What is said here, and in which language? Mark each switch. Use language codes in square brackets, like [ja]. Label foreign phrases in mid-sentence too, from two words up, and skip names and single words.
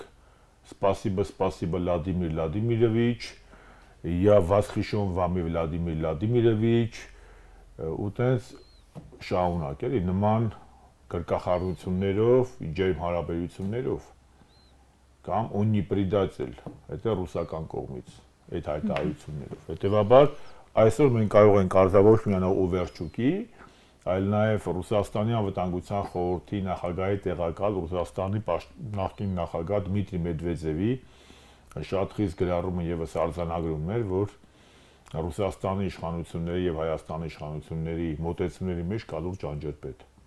[ru] Спасибо Владимир Владимирович, я восхищен вами Владимир Владимирович, [hy] ու տես շարունակ էլի նման կրկախառնություններով, ջերմ հարաբերություններով կամ ունի [ru] предатель, это [hy] ռուսական կողմից այդ հայտարարություններով։ Հետևաբար այսօր մենք կարող ենք արձանագրել ոչ միայն Օվերչուկի, այլ նաև Ռուսաստանի անվտանգության խորհրդի նախագահի տեղակալ Ռուսաստանի նախկին նախագահ Դմիտրի Մեդվեդևի շատ խիստ գրառումը եւս արձանագրում էր, որ Ռուսաստանի իշխանությունների եւ Հայաստանի իշխանությունների մոտեցումների մեջ կա լուրջ անջրպետ։